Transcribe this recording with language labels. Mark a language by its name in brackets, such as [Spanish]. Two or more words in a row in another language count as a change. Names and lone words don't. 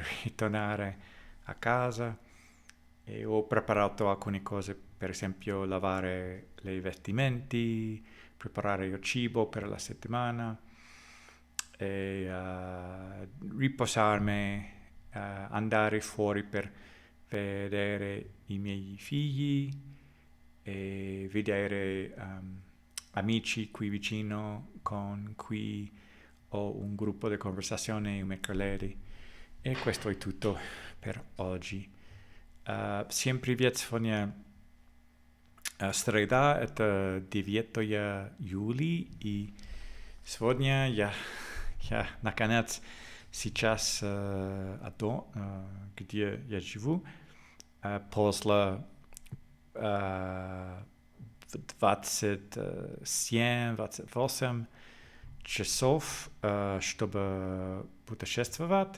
[Italian] ritornare a casa, e ho preparato alcune cose, per esempio lavare i vestimenti, preparare il cibo per la settimana e riposarmi, andare fuori per vedere i miei figli e vedere amici qui vicino con cui ho un gruppo di conversazione il mercoledì. E questo è tutto per oggi. [Russian] Всем привет! Сегодня среда, это 9 июля, и сегодня я наконец сейчас где я живу, после 27-28 часов, чтобы путешествовать.